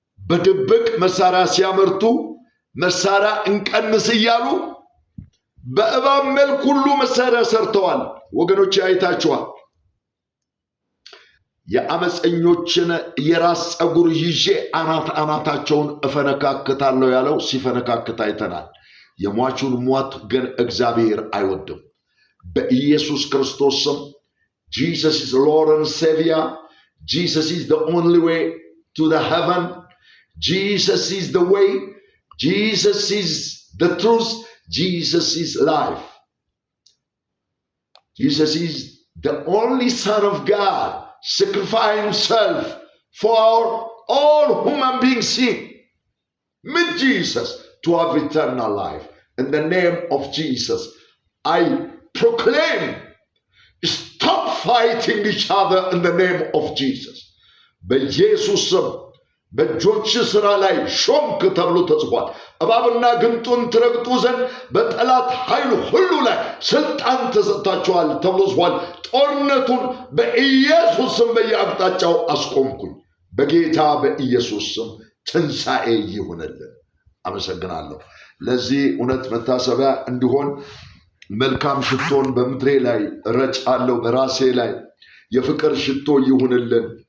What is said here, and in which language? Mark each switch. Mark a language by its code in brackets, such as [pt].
[am] በድብቅ መሳሪያ ሲያመርቱ መሳሪያ እንቀንስ እያሉ በእባብ መልክ ሁሉ መሳሪያ ሰርተዋል። ወገኖች አይታችኋል። የአመፀኞችን የራስ ፀጉር ይዤ አናታቸውን እፈነካክታለሁ ያለው ሲፈነካክት አይተናል። የሟቹን ሟት ግን እግዚአብሔር አይወድም። በኢየሱስ ክርስቶስ ስም [en] Jesus is Lord and Savior. Jesus is the only way to the heaven. Jesus is the way. Jesus is the truth. Jesus is life. Jesus is the only Son of God, sacrificing himself for all human beings sin. Meet Jesus to have eternal life. In the name of Jesus, I proclaim, stop fighting each other in the name of Jesus. [am] በኢየሱስ ስም በእጆች ሥራ ላይ ሾምክ ተብሎ ተጽፏል። እባብና ግንጡን ትረግጡ ዘንድ በጠላት ኃይል ሁሉ ላይ ስልጣን ተሰጥቷቸዋል ተብሎ ተጽፏል። ጦርነቱን በኢየሱስ ስም በየአቅጣጫው አስቆምኩኝ። በጌታ በኢየሱስ ስም ትንሣኤ ይሁንልን። አመሰግናለሁ። ለዚህ እውነት መታሰቢያ እንዲሆን መልካም ሽቶን በምድሬ ላይ ረጫለሁ፣ በራሴ ላይ የፍቅር ሽቶ ይሁንልን።